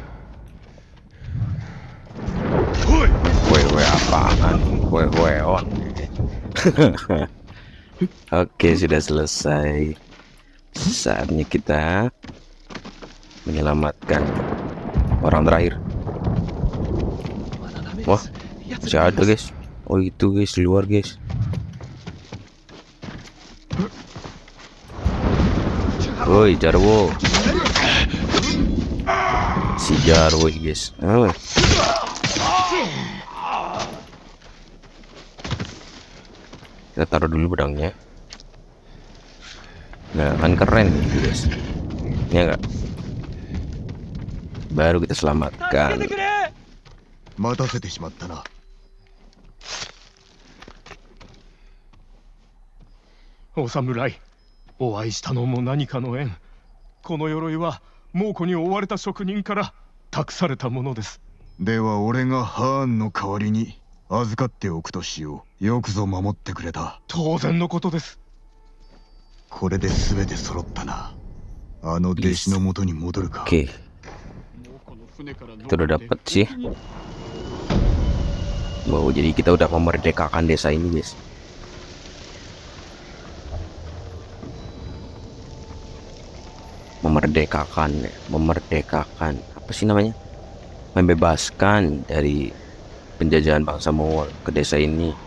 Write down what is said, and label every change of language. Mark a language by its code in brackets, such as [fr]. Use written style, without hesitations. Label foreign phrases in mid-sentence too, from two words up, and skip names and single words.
[id] Weh apaan? Weh on. Oke sudah selesai. Saatnya kita menyelamatkan orang terakhir. [ja] まだダメで [id] Wah [ja] す。奴 [id] masih [ja] がい [id] ada [ja] ます。 [id] guys. Oh itu guys di luar guys. Woi Jarwo. Si Jarwo guys. Oh. Kita taruh dulu pedangnya. Nah kan keren gitu guys. Ya enggak? Baru kita [ja] 助け [id] selamatkan. [ja] てくれ。待たせてしまったな。お侍、お会いしたのも何かの縁。この鎧は猛虎に追われた職人から託されたものです。では俺がハーンの代わりに預かっておくとしよう。よくぞ守ってくれた。当然のことです。これで全て揃ったな。あの弟子のもとに戻るか。 [id] Oke, kita udah dapet sih. Wow, jadi kita udah memerdekakan desa ini guys. Memerdekakan apa sih namanya, membebaskan dari penjajahan bangsa Mongol ke desa ini.